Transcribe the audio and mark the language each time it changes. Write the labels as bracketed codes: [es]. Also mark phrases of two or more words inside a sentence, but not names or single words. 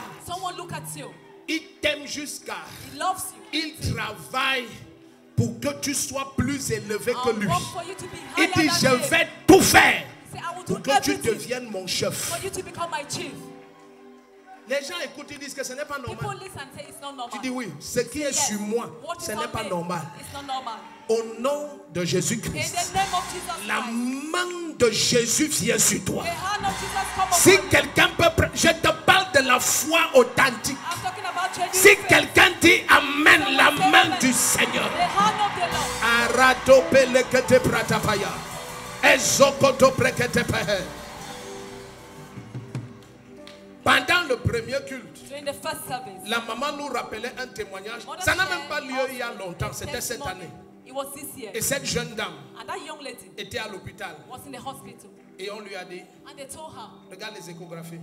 [fr] Il t'aime jusqu'à. Il travaille pour que tu sois plus élevé que lui. Il dit, je vais tout faire pour que tu deviennes mon chef. Les gens écoutent, ils disent que ce n'est pas normal. [en] People listen and say it's not normal. [fr] Tu dis oui, ce qui est sur moi, ce n'est pas normal. [en] It's not normal. [fr] Au nom de Jésus-Christ, la main de Jésus vient sur toi. Si quelqu'un peut, je te parle de la foi authentique. Si quelqu'un dit Amen, la main du Seigneur. Arato pelekete pratapaya. Ezokoto prekete pehe. Pendant le premier culte, la maman nous rappelait un témoignage. Ça n'a même pas lieu il y a longtemps, c'était cette année. Et cette jeune dame était à l'hôpital. Et on lui a dit, regarde les échographies.